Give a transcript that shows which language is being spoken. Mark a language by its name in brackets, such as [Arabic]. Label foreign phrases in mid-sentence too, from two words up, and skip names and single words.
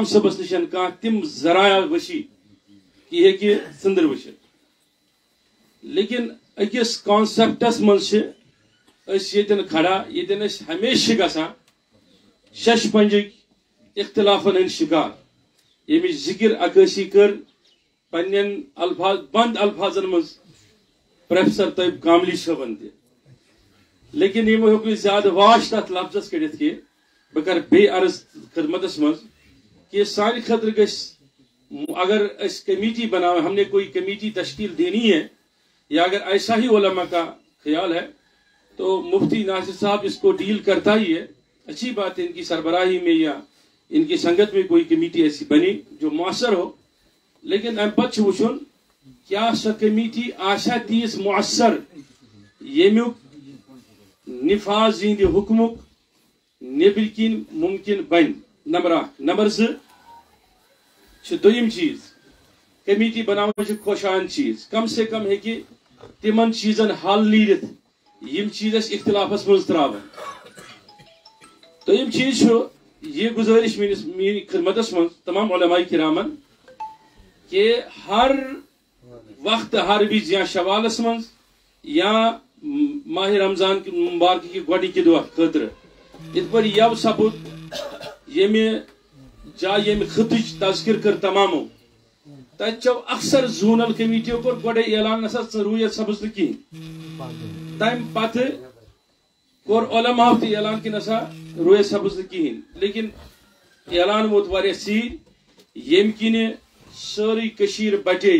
[Kashmiri] صٲبس نِش کانٛہہ تِم ذرایع وشی کہ یہ ہیٚکہِ ژٔنٛدرٕ وٕچھِتھ، لیکن أکِس کانسیپٹس منٛز چھِ أسۍ ییٚتٮ۪ن کھڑا ییٚتٮ۪ن أسۍ ہمیشہِ چھِ گژھان شش پنجٕکۍ اختلافن ہٕنٛدۍ شکار، ییٚمِچ ذکر عکٲسی کٔر پننٮ۪ن الفاظ بند الفاظن منٛز پروفیسر طیب کاملی صٲبن تہِ، لیکن یِمو ہیوٚک نہٕ زیادٕ واش تتھ لفظس کٔڑِتھ کینٛہہ، بہٕ کرٕ بیٚیہِ عرض خدمتس منٛز کہ سانہِ خٲطرٕ گژھِ [Urdu] اگر اس کمیٹی بناویں، ہم نے کوئی کمیٹی تشکیل دینی ہے یا اگر ایسا ہی علماء کا خیال ہے تو مفتی ناصر صاحب اس کو ڈیل کرتا ہی ہے، اچھی بات ہے، ان کی سربراہی میں یا ان کی سنگت میں کوئی کمیٹی ایسی بنی جو مؤثر ہو، [Kashmiri] لیکن ام پتہ وچھن کیا سا کمیٹی آسا تیس مؤثر ییٚمیُک نفاذ ہند حکمک نیبر کن ممکن بن، نمبر 1، نمبر 2 دویم چیز کمیٹی بناوٕنۍ چھِ خوشان چیز، [Urdu] کم سے کم [Kashmiri] ہیٚکہِ تمن چیزن حل نیرتھ یم چیز اس اختلافس منٛز تراون۔ دویم چیز چھُ یہ گزارش میٛانہِ خدمتس منٛز تمام علماء کرامن کہ ہر وقت ہر وز یا شوالس منٛز یا ماہ رمضان مبارک کہ گۄڈنِکہِ دۄہ خٲطرٕ یِتھ پٲٹھۍ یَوٕ سپُد ییٚمہِ جائے ییٚمہِ خطٕچ تذکر کر تمامو تتہِ چھو اکثر زونل کمیٹیو کوٚر گۄڈے اعلان نسا ژٕ رویت سپز نہٕ کِہیٖنۍ، تمہِ پتہٕ کوٚر علماء تہِ اعلان کہ نسا رویت سپز نہٕ کِہیٖنۍ، لیکن اعلان ووت واریاہ ژیٖرۍ ییٚمہِ کِنہِ سٲرٕے کٔشیٖر بٹے۔